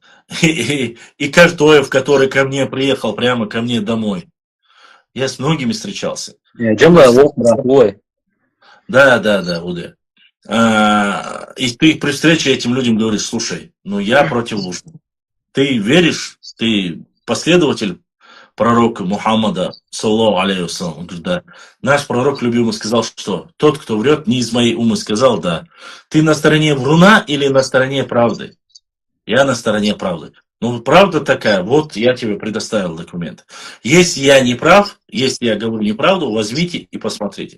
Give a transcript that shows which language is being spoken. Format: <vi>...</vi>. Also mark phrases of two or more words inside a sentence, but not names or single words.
<ru>И Картоев, который ко мне приехал, прямо ко мне домой. Я с многими встречался. Да, Уде. И ты при встрече этим людям говоришь, слушай, ну я против Лужного. Ты веришь, ты последователь пророка Мухаммада,</ru> <ar>صلى الله عليه وسلم.</ar> <ru>Он говорит, да. Наш пророк любимый сказал, что тот, кто врет, не из моей умы, сказал, да. Ты на стороне вруна или на стороне правды? Я на стороне правды. Ну, правда такая, вот я тебе предоставил документ. Если я не прав, если я говорю неправду, возьмите и посмотрите.</ru>